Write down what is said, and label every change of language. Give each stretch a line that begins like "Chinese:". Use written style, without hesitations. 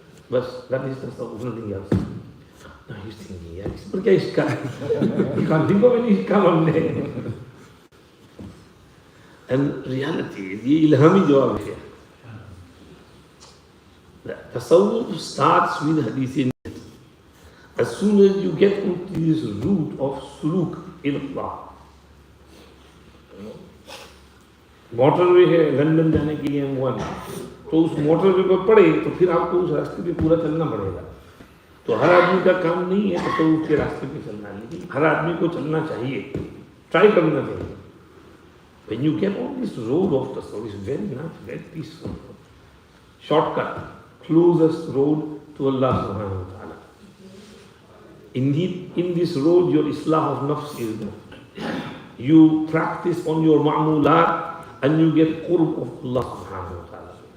English: But that is nothing else. Now he's thinking, yeah, but
Hindi: kya iska?
English: You can't think of any iska
Hindi: हमने.
English: And reality is,
Hindi: ये ilhami jawab है.
English: The Tasawwuf starts with hadith. As soon as you get into this route of suluk in Allah,
Hindi: motorway है London जाने के लिए M1, तो उस motorway पर पड़े तो फिर आपको उस रास्ते पे पूरा चलना पड़ेगा. तो हर आदमी का काम नहीं है तसव्वुफ के रास्ते पे चलना, लेकिन हर आदमी को चलना चाहिए, ट्राई करना चाहिए.
English: When you get on this road of tasawwuf, it's very nice, very peaceful, shortcut, closest road to Allah subhanahu wa ta'ala. Indeed, in this road, your islah of nafs is there. You practice on your ma'mulat and you get qurb of Allah subhanahu wa ta'ala.